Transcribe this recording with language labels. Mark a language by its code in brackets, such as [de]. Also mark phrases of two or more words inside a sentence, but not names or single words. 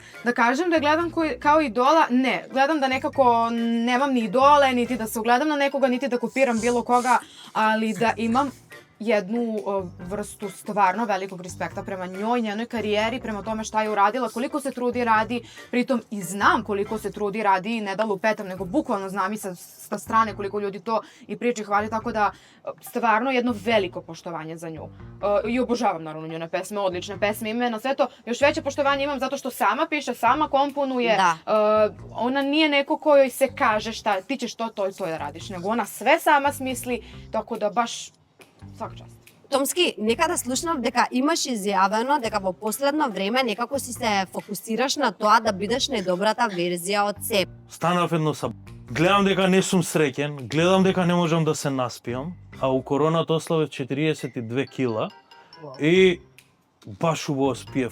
[sr] Da kažem da je gledam kao idola, ne. Gledam da nekako nemam ni idole, niti da se ugledam na nekoga, niti da kopiram bilo koga, ali da imam jednu vrstu stvarno velikog respekta prema njoj, njenoj karijeri, prema tome šta je uradila, koliko se trudi radi, pritom i znam koliko se trudi radi i ne da lupetam, nego bukvalno znam i sa strane koliko ljudi to i priče hvali, tako da stvarno jedno veliko poštovanje za nju. I obožavam naravno njene pesme, odlične pesme, ime na sve to. Još veće poštovanje imam zato što sama piše, sama komponuje. Da. Ona nije neko kojoj se kaže šta, ti ćeš to i to da radiš, nego ona sve sama smisli, tako da baš svaka čast. [mk] Томски, некада слушнав дека имаш изјавено дека во последно време некако си се фокусираш на тоа да бидеш најдобрата верзија од себе. Станав едно са... Гледам дека не сум среќен, гледам дека не можам да се наспиам. а у короната ославев 42 кила и баш убаво спиев.